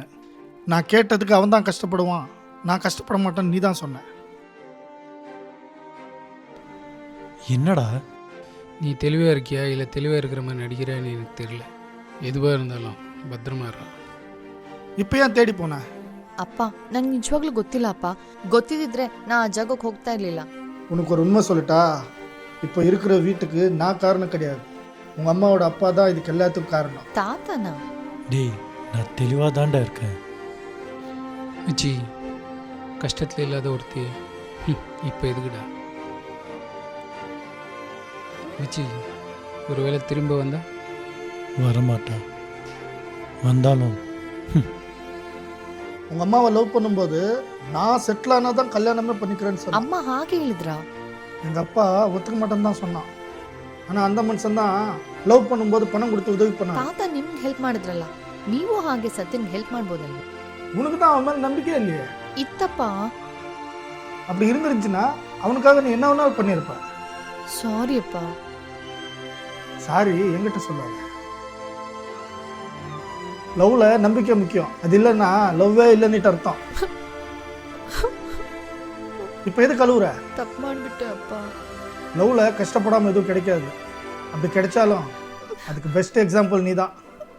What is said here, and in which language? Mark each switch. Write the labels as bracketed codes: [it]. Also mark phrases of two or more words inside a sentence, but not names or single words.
[ta] நான் கேட்டதுக்கு அவன் தான் கஷ்டப்படுவான், நான் கஷ்டப்பட மாட்டேன்னு நீ தான் சொன்ன. என்னடா நீ தெளிவாக இருக்கியா இல்லை தெளிவாக இருக்கிற மாதிரி நடிக்கிறான்னு எனக்கு தெரியல. எதுவாக இருந்தாலும் பத்திரமா இருடா. இப்போ ஏன் தேடி போனேன்? [kn] ಅಪ್ಪ ನಂಗೆ ನಿಜವಾಗ್ಲೂ ಗೊತ್ತಿಲ್ಲ ಅಪ್ಪ. ಗೊತ್ತಿದ್ದಿದ್ರೆ ನಾ ಆ ಜಾಗಕ್ಕೆ ಹೋಗ್ತಾ ಇರ್ಲಿಲ್ಲ. [ta] உனக்கு ஒரு உண்மை சொல்லட்டா, இப்போ இருக்கிற வீட்டுக்கு நான் காரணம் கிடையாது. உங்கள் அம்மாவோட அப்பா தான் இதுக்கு எல்லாத்துக்கும் காரணம். [kn] ತಾತನಾ? [ta] டேய், நான் தெளிவாக தாண்டா இருக்கேன். மிச்சி, கஷ்டத்தில் இல்லாத ஒருத்தி இப்போ எதுக்குடா? மிச்சி, ஒருவேளை திரும்ப வந்தா? வரமாட்டா. வந்தாலும் உங்கள் அம்மாவை லவ் பண்ணும்போது நான் செட்டில் ஆனால் தான் கல்யாணமே பண்ணிக்கிறேன்னு சொன்னேன். [kn] ಅಮ್ಮ ಹಾಗೆ ಹೇಳಿದ್ರಾ? [ta] எங்கள் அப்பா ஒத்துக்க மாட்டேன்னு தான் சொன்னான். ஆனால் அந்த மனுஷன் தான் லவ் பண்ணும்போது பணம் கொடுத்து உதவி பண்ணான். [kn] ತಾತ ನಿಮ್ಗೆ ಹೆಲ್ಪ್ ಮಾಡಿದ್ರಲ್ಲ, ನೀವು ಹಾಗೆ ಸತ್ಯನ್ಗೆ ಹೆಲ್ಪ್ ಮಾಡ್ಬೋದಲ್ವ? [ta] உனக்கு தான் அவன் மேலே நம்பிக்கையே இல்லையே. [kn] ಇತ್ತಪ್ಪ. [ta] அப்படி இருந்துருந்துச்சுன்னா அவனுக்காக நீ என்ன வேணாலும் பண்ணியிருப்ப. [kn] ಸಾರಿ ಅಪ್ಪ. [ta] சாரி என்கிட்ட சொல்லாத. லவ்ல நம்பிக்கை முக்கியம், அது இல்லைன்னா லவ்வே இல்லைன்னுட்டு அர்த்தம். இப்போ எது கழுவுற? [kn] ತಪ್ಪು ಮಾಡ್ಬಿಟ್ಟೆ ಅಪ್ಪ. [ta] லவ்ல கஷ்டப்படாமல் எதுவும் கிடைக்காது. அப்படி கிடைச்சாலும் அதுக்கு [en] best example [ta] நீ தான்.